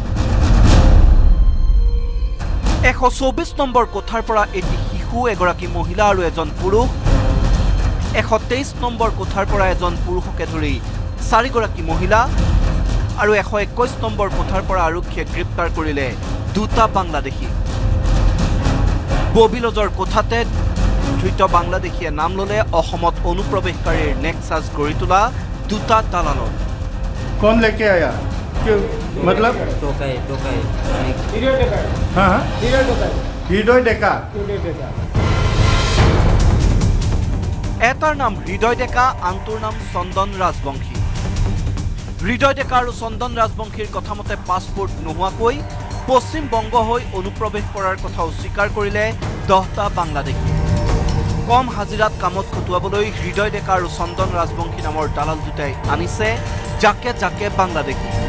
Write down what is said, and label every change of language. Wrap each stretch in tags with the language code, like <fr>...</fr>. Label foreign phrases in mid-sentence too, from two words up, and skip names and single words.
<as>124 নম্বৰ কোঠাৰ পৰা এটি শিশু এগৰাকী মহিলা আৰু এজন পুৰুষ 123 নম্বৰ কোঠাৰ পৰা এজন পুৰুষকে ধৰি 4 গৰাকী মহিলা আৰু 121 নম্বৰ কোঠাৰ পৰা আৰক্ষীয়ে গ্ৰেপ্তাৰ কৰিলে 2টা বাংলাদেশী ববিলজৰ কোঠাতে ধৃত বাংলাদেশীয়ে নাম ললে অসমত অনুপ্ৰৱেশকাৰীৰ নেক্সাছ গঢ়ি তোলা 2টা দালালত</as> <hi>कौन लेके आया क्यों मतलब टोकाई</hi> <as>हाँ হৃদয় ডেকা এটাৰ নাম হৃদয় ডেকা আনটোৰ নাম চন্দন ৰাজবংশী হৃদয় ডেকা আৰু চন্দন ৰাজবংশীৰ কথামতে পাছপোৰ্ট নোহোৱাকৈ পশ্চিম বংগ হৈ অনুপ্ৰৱেশ কৰাৰ কথা অস্বীকাৰ কৰিলে 10টা বাংলাদেশী কম হাজিৰাত কামত খটুৱাবলৈ হৃদয় ডেকা আৰু চন্দন ৰাজবংশী নামৰ দালাল দুটাই আনিছে জাকে জাকে বাংলাদেশী</as>